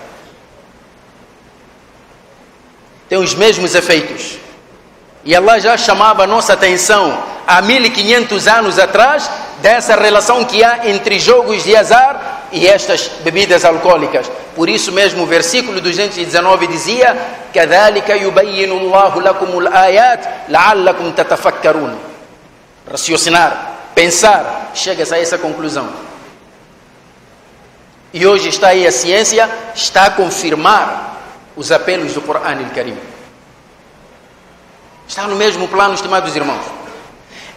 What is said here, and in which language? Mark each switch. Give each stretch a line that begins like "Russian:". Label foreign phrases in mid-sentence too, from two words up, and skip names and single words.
Portuguese: Tem os mesmos efeitos. E Allah já chamava a nossa atenção há 1500 anos atrás dessa relação que há entre jogos de azar e estas bebidas alcoólicas. Por isso mesmo o versículo 219 dizia:
Arabic: "كذلك يبين الله لكم الآيات لعلكم تتفكرون".
Portuguese: Raciocinar, pensar, chega-se a essa conclusão. E hoje está aí a ciência, está a confirmar os apelos do Corão Al-Karim. Está no mesmo plano, estimados irmãos.